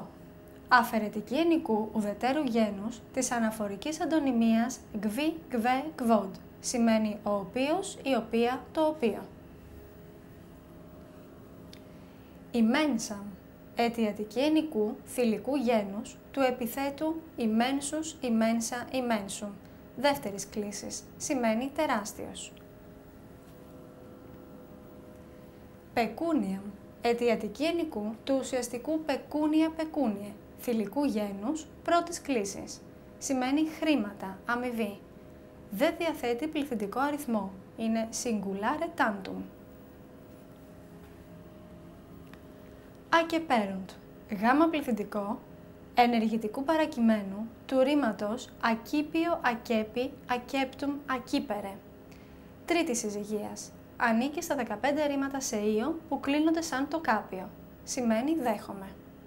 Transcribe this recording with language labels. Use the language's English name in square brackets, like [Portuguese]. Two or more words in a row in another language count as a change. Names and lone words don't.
[Greek] Αφαιρετική ενικού ουδετέρου γένους της αναφορικής αντωνυμίας [Latin] qui, quae, quod. [Greek] Σημαίνει ο οποίος, η οποία, το οποίο. Immensam. Αιτιατική ενικού θηλυκού γένους του επιθέτου [Latin] immensus, immensa, immensum. [Greek] Δεύτερης κλίσης. Σημαίνει τεράστιος. Pecuniam. Αιτιατική ενικού του ουσιαστικού [Latin] pecunia pecuniae, [Greek] θηλυκού γένους, πρώτης κλίσης. Σημαίνει χρήματα, αμοιβή. Δεν διαθέτει πληθυντικό αριθμό. Είναι [Latin] singulare tantum. [Greek] Acceperunt. Γάμα πληθυντικό, ενεργητικού παρακειμένου, του ρήματος [Latin] accipio, accepi, acceptum, accipere. [Greek] Τρίτη συζυγίας. Ανήκει στα 15 ρήματα σε ίο που κλείνονται σαν το κάπιο. Σημαίνει δέχομαι.